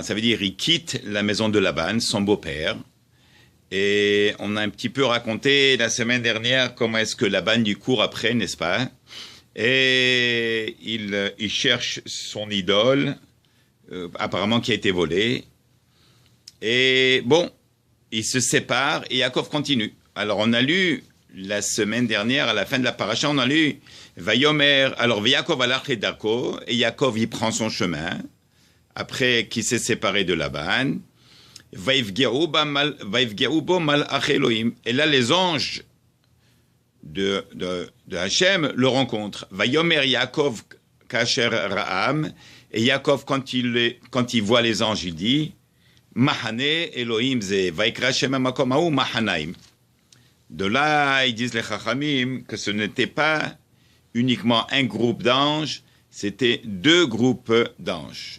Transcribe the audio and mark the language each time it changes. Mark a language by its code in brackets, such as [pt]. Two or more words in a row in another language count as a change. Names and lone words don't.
[fr] Ça veut dire il quitte la maison de Laban, son beau-père. Et on a un petit peu raconté la semaine dernière comment est-ce que Laban lui court après, n'est-ce pas? Et il cherche son idole, apparemment qui a été volée. Et bon, ils se séparent et Yaakov continue. Alors on a lu la semaine dernière, à la fin de la paracha, on a lu Vayomer, alors [he] יעקב הלך לדרכו, [fr] et Yaakov il prend son chemin, après qu'il s'est séparé de Laban. [he] ויפגעו בו מלאכי אלהים. [fr] Et là les anges de Hachem le rencontre. [he] ויאמר יעקב כאשר ראם, [fr] et Yaakov quand il voit les anges, il dit [he] מחנה אלהים זה ויקרא שם המקום ההוא מחנים. [fr] De là, ils disent les Chachamim que ce n'était pas uniquement un groupe d'anges, c'était deux groupes d'anges.